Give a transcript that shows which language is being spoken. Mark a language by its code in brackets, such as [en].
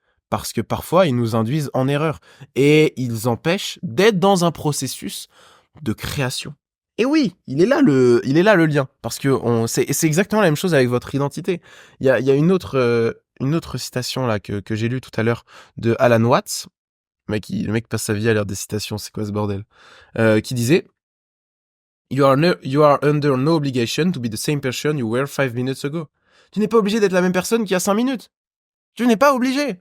[fr] Parce que parfois, ils nous induisent en erreur et ils empêchent d'être dans un processus de création. Et oui, il est là le lien. Parce que c'est exactement la même chose avec votre identité. Il y a une autre citation là que j'ai lue tout à l'heure de Alan Watts. Le mec passe sa vie à lire des citations, c'est quoi ce bordel? Qui disait [en] you are under no obligation to be the same person you were 5 minutes ago. [fr] Tu n'es pas obligé d'être la même personne qu'il y a 5 minutes. Tu n'es pas obligé.